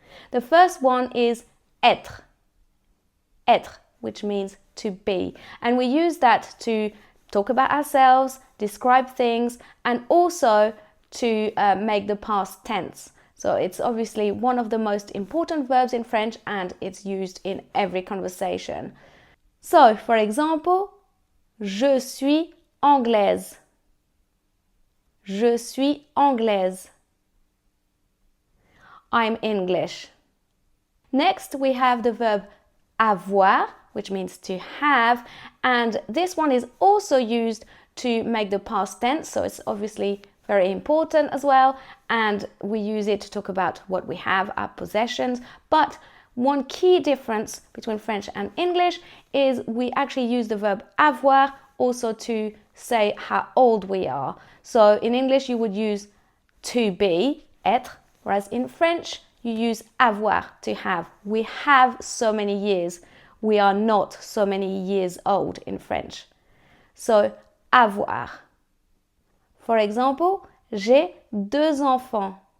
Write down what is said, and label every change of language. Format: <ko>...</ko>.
<en>The first one is être. Être, which means to be. And we use that to talk about ourselves, describe things, and also to make the past tense. So it's obviously one of the most important verbs in French and it's used in every conversation. So, for example,</en> <fr>je suis anglaise. Je suis anglaise.</fr> <en>I'm English. Next, we have the verb avoir, which means to have, and this one is also used to make the past tense, so it's obviously very important as well, and we use it to talk about what we have, our possessions. But one key difference between French and English is we actually use the verb avoir also to say how old we are. So in English you would use to be, être, whereas in French you use avoir, to have. We have so many years. We are not so many years old in French. So avoir. For example,</en> <fr>j'ai 2 enfants.</fr>